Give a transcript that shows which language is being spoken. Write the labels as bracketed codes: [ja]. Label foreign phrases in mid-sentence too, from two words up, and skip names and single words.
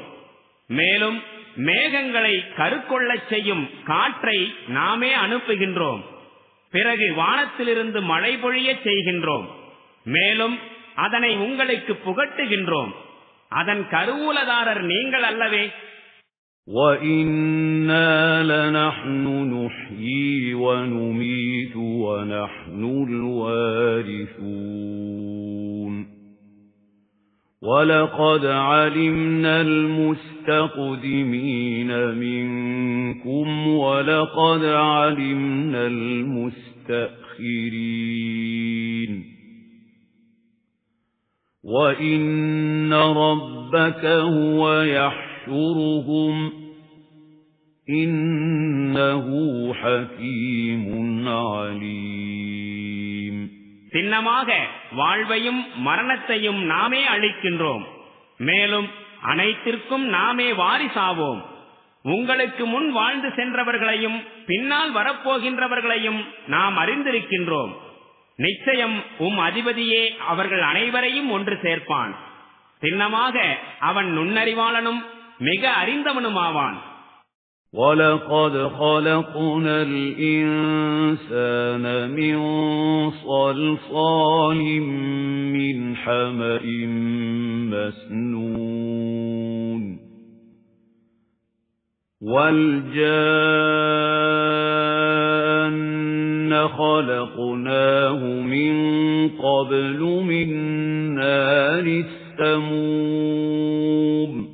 [ta] மேலும் மேகங்களை கருக்கொள்ளச் செய்யும் காற்றை நாமே அனுப்புகின்றோம். பிறகு வானத்திலிருந்து மழை பொழியச் செய்கின்றோம். மேலும் அதனை உங்களுக்கு புகட்டுகின்றோம். அதன் கருவூலதாரர் நீங்கள் அல்லவே? [ar] وَإِنَّا لَنَحْنُ نُحْيِي وَنُمِيتُ وَنَحْنُ الْوَارِثُونَ وَلَقَدْ عَلِمْنَا الْمُسْتَقْدِمِينَ مِنكُمْ وَلَقَدْ عَلِمْنَا الْمُسْتَأْخِرِينَ وَإِنَّ رَبَّكَ هُوَ يَحْشُرُهُمْ إِنَّهُ حَكِيمٌ عَلِيمٌ [ta] சின்னமாக வாழ்வையும் மரணத்தையும் நாமே அளிக்கின்றோம். மேலும் அனைத்திற்கும் நாமே வாரிசாவோம். உங்களுக்கு முன் வாழ்ந்து சென்றவர்களையும் பின்னால் வரப்போகின்றவர்களையும் நாம் அறிந்திருக்கின்றோம். நிச்சயம் அதிபதியே அவர்கள் அனைவரையும் ஒன்று சேர்ப்பான். சின்னமாக அவன் நுண்ணறிவாளனும் மிக அறிந்தவனுமாவான். [ar] وَلَقَدْ خَلَقْنَا الْإِنسَانَ مِنْ صَلْصَالٍ مِنْ حَمَإٍ مَسْنُونٍ وَالْجَانَّ خَلَقْنَاهُ مِنْ قَبْلُ مِنْ نَارِ السَّمُومِ